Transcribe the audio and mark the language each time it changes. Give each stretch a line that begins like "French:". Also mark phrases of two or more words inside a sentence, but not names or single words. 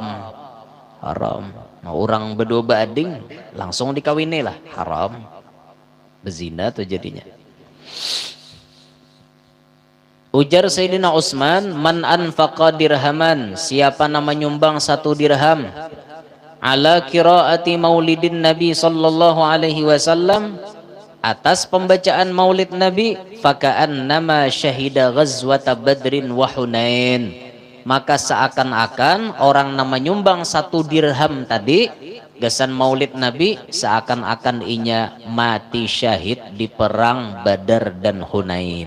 Banjar: Nah, orang berdua bading langsung dikawini lah, haram. Bezina tuh jadinya. Ujar Sayyidina Utsman,
Arabic: من أنفق درهما,
Banjar: siapa nama nyumbang 1 dirham, ala
Arabic: قراءة مولد النبي صلى الله عليه وسلم,
Banjar: atas pembacaan maulid Nabi,
Arabic: فكأنما شهد غزوة بدر وحنين,
Banjar: maka seakan-akan orang nama nyumbang 1 dirham tadi gasan maulid Nabi, seakan-akan inya mati syahid di perang Badar dan Hunain.